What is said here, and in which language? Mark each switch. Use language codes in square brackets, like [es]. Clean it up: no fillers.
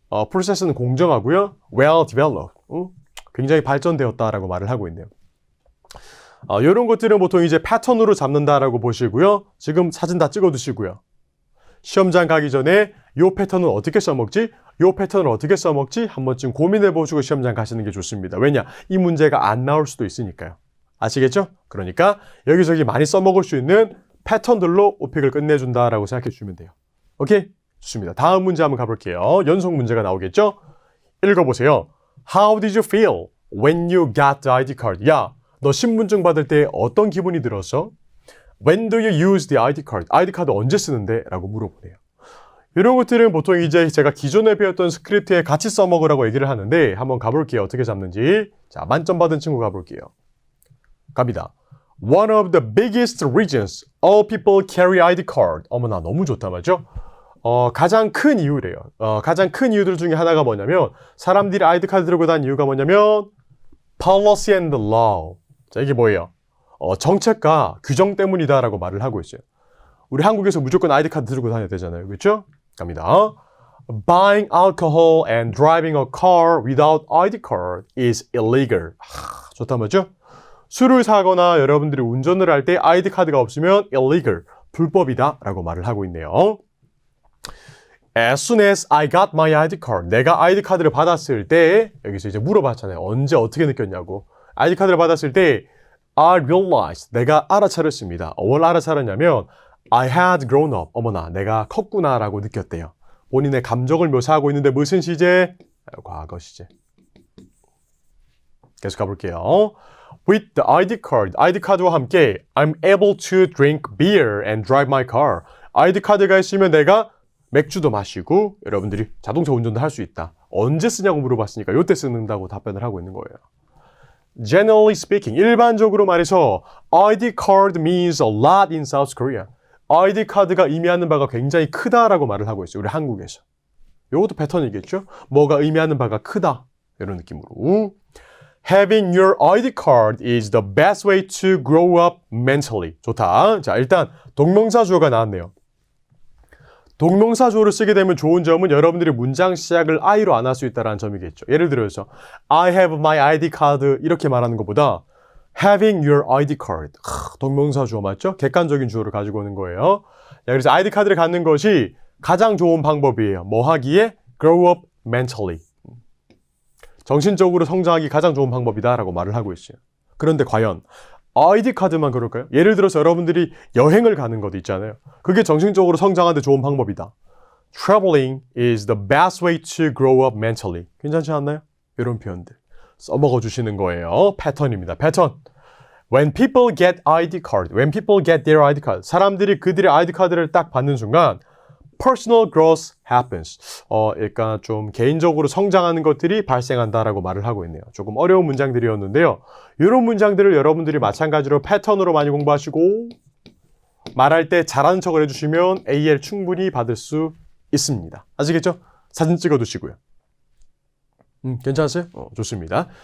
[ko] 프로세스는 공정하고요. [en] well developed. [ko] 굉장히 발전되었다라고 말을 하고 있네요. 이런 것들은 보통 이제 패턴으로 잡는다라고 보시고요. 지금 사진 다 찍어두시고요. 시험장 가기 전에 이 패턴은 어떻게 써먹지? 이 패턴을 어떻게 써먹지? 한 번쯤 고민해보시고 시험장 가시는 게 좋습니다. 왜냐? 이 문제가 안 나올 수도 있으니까요. 아시겠죠? 그러니까 여기저기 많이 써먹을 수 있는 패턴들로 오픽을 끝내준다라고 생각해 주시면 돼요. 오케이? 좋습니다. 다음 문제 한번 가볼게요. 연속 문제가 나오겠죠? 읽어보세요. [en] How did you feel when you got the ID card? [ko] 야, 너 신분증 받을 때 어떤 기분이 들었어? [en] When do you use the ID card? [ko] ID 카드 언제 쓰는데? 라고 물어보네요. 이런 것들은 보통 이제 제가 기존에 배웠던 스크립트에 같이 써먹으라고 얘기를 하는데 한번 가볼게요. 어떻게 잡는지. 자, 만점 받은 친구 가볼게요. 갑니다. [en] One of the biggest reasons all people carry ID card. [ko] 어머나, 너무 좋다, 맞죠? 가장 큰 이유래요. 가장 큰 이유들 중에 하나가 뭐냐면 사람들이 아이디 카드 들고 다니는 이유가 뭐냐면 [en] policy and law. [ko] 자, 이게 뭐예요? 정책과 규정 때문이다라고 말을 하고 있어요. 우리 한국에서 무조건 아이디 카드 들고 다녀야 되잖아요. 그렇죠? 갑니다. [en] Buying alcohol and driving a car without ID card is illegal. [ko] 좋다, 맞죠? 술을 사거나 여러분들이 운전을 할 때 아이디 카드가 없으면 illegal, 불법이다라고 말을 하고 있네요. [en] As soon as I got my ID card. [ko] 내가 아이디 카드를 받았을 때 여기서 이제 물어봤잖아요. 언제 어떻게 느꼈냐고. 아이디 카드를 받았을 때 [en] I realized. [ko] 내가 알아차렸습니다. 뭘 알아차렸냐면 [en] I had grown up. [ko] 어머나, 내가 컸구나라고 느꼈대요. 본인의 감정을 묘사하고 있는데 무슨 시제? 과거 시제. 계속 가볼게요. [en] With the ID card. [ko] 아이디 카드와 함께 [en] I'm able to drink beer and drive my car. [ko] 아이디 카드가 있으면 내가 맥주도 마시고 여러분들이 자동차 운전도 할 수 있다. 언제 쓰냐고 물어봤으니까 이때 쓰는다고 답변을 하고 있는 거예요. [en] Generally speaking, [ko] 일반적으로 말해서 [en] ID card means a lot in South Korea. [ko] ID 카드가 의미하는 바가 굉장히 크다라고 말을 하고 있어요. 우리 한국에서. 이것도 패턴이겠죠? 뭐가 의미하는 바가 크다. 이런 느낌으로. [en] Having your ID card is the best way to grow up mentally. [ko] 좋다. 자, 일단 동명사 주어가 나왔네요. 동명사 주어를 쓰게 되면 좋은 점은 여러분들이 문장 시작을 I로 안 할 수 있다는 점이겠죠. 예를 들어서 [en] I have my ID card [ko] 이렇게 말하는 것보다 [en] having your ID card. [ko] 동명사 주어 맞죠? 객관적인 주어를 가지고 오는 거예요. 자, 그래서 ID 카드를 갖는 것이 가장 좋은 방법이에요. 뭐 하기에? [en] Grow up mentally. [ko] 정신적으로 성장하기 가장 좋은 방법이다라고 말을 하고 있어요. 그런데 과연 아이디 카드만 그럴까요? 예를 들어서 여러분들이 여행을 가는 것도 있잖아요. 그게 정신적으로 성장하는 데 좋은 방법이다. [en] Traveling is the best way to grow up mentally. [ko] 괜찮지 않나요? 이런 표현들 써먹어 주시는 거예요. 패턴입니다. 패턴. [en] When people get ID card, when people get their ID card, [ko] 사람들이 그들의 ID 카드를 딱 받는 순간 [en] personal growth happens. [ko] 그러니까 좀 개인적으로 성장하는 것들이 발생한다라고 말을 하고 있네요. 조금 어려운 문장들이었는데요. 이런 문장들을 여러분들이 마찬가지로 패턴으로 많이 공부하시고 말할 때 잘하는 척을 해주시면 AL 충분히 받을 수 있습니다. 아시겠죠? 사진 찍어두시고요. 괜찮으세요? 좋습니다.